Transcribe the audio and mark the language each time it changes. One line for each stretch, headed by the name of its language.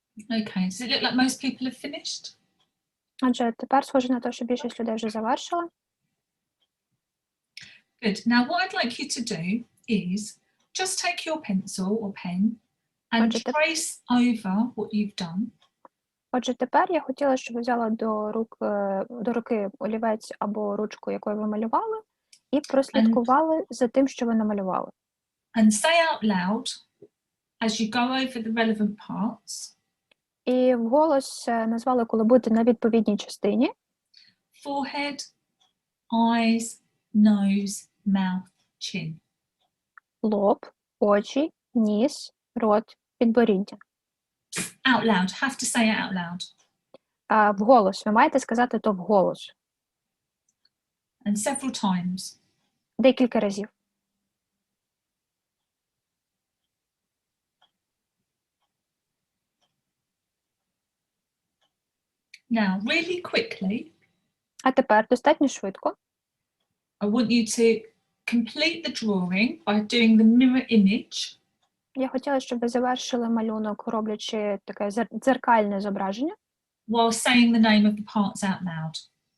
English: Okay, does it look like most people have finished?
Ukrainian: Отже, тепер схоже на те, що більшість людей вже завершила.
English: Good. Now, what I'd like you to do is just take your pencil or pen and Roger, the- trace over what you've done.
Ukrainian: Отже, тепер я хотіла, щоб ви взяли до руки олівець або ручку, якою ви малювали, і прослідкували за тим, що ви намалювали.
English: And say out loud as you go over the relevant parts.
Ukrainian: І вголос назвали, коли будете на відповідній частині.
English: Forehead, eyes, nose, mouth, chin.
Ukrainian: Лоб, очі, ніс, рот, підборіддя.
English: Out loud. Have to say it out loud.
Ukrainian: А вголос. Ви маєте сказати то вголос.
English: And several times.
Ukrainian: Декілька разів.
English: Now, really quickly,
Ukrainian: А тепер достатньо швидко.
English: I want you to complete the drawing by doing the mirror image.
Ukrainian: Я хотіла, щоб ви завершили малюнок, роблячи таке дзеркальне зображення,
English: While saying the name of the parts out loud.